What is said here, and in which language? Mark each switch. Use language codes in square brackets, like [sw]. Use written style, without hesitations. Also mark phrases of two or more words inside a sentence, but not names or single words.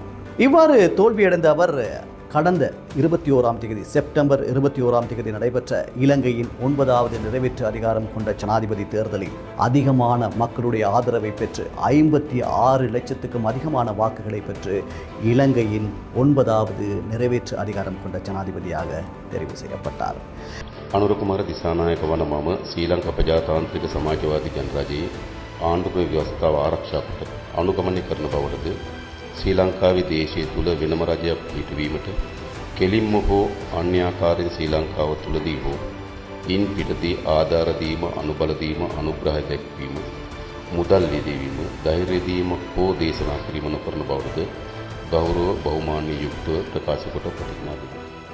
[ta] இவ்வாறு தோல்வியடைந்த அவர் கடந்த 21ஆம் தேதி செப்டம்பர் 21ஆம் தேதி நடைபெற்ற இலங்கையின் 9வது நிறைவேற்று அதிகாரம் கொண்ட ஜனாதிபதி தேர்தலில் அதிகமான மக்களுடைய ஆதரவை பெற்று 56 லட்சத்துக்கும் அதிகமான வாக்குகளை பெற்று இலங்கையின் 9வது நிறைவேற்று அதிகாரம் கொண்ட ஜனாதிபதியாக தெரிவு செய்யப்பட்டார். [si] අනුරකුමාර දිසානායක වන මම ශ්‍රී ලංකා ප්‍රජාතාන්ත්‍රික සමාජවාදී ජනරජයේ ආණ්ඩුක්‍රම ව්‍යවස්ථාව ආරක්ෂා කොට අනුගමනය කරන බවටද ශ්‍රී ලංකාවේ දේශය තුළ වෙනම රජයක් පිහිටවීමට කෙලින්ම හෝ අන්‍යාකාරයෙන් ශ්‍රී ලංකාව තුළදී හෝ ඉන් පිටදී ආධාර දීම අනුබල දීම අනුග්‍රහය දැක්වීම මුදල් යෙදවීම ධෛර්ය දීම හෝ දේශනා කිරීම නොකරන බවටද ගෞරව බහුමාන්‍ය යුක්තව ප්‍රකාශ කොට ප්‍රතිඥා දෙමි.